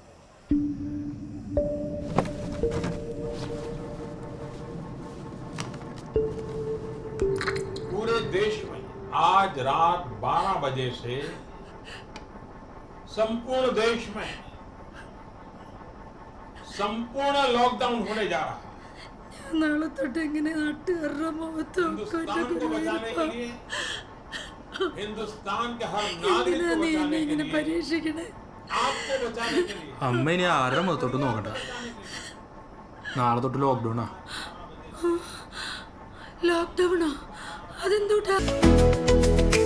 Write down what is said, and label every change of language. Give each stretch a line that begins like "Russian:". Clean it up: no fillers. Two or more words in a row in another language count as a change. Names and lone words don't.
Hindi: पूरे देश में आज रात 12 बजे से संपूर्ण देश में संपूर्ण लॉकडाउन होने जा रहा है.
Malayalam: നാളെ തൊട്ട് എങ്ങനെ നാട്ടുകാരുടെ മുഖത്ത്
Hindi: हिंदुस्तान को बचाने के लिए, हिंदुस्तान के हर नागरिक को बचाने के लिए,
Malayalam: പരീക്ഷിക്കണേ?
Hindi: आपको बचाने के लिए.
Malayalam: അമ്മ ഇനി ആരുടെ മുഖത്തോട്ട് നോക്കട്ടെ. നാളെ തൊട്ട് ലോക്ക്ഡൗണാ. ലോക്ക്ഡൗണോ? അതെന്തൂട്ടാ?